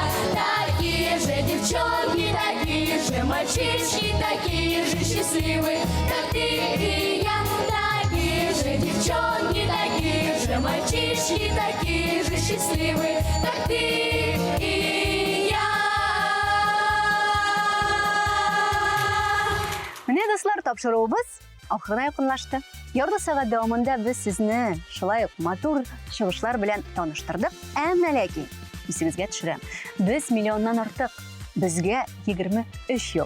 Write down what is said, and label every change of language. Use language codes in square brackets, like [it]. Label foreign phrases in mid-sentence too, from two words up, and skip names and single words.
[ru] Такие же девчонки, такие же мальчишки, такие же счастливые, как ты и я. Такие же девчонки, такие же мальчишки, такие же счастливые, как ты и я. [tt] Менә дуслар, тапшыруыбыз ахырына якынлашты. Ярты сәгать дәвамында без сезне шулай ук матур чыгышлар белән таныштырдык. Әмма ләкин исегезгә төшерәм. Без миллионнан артык, безгә 23 ел.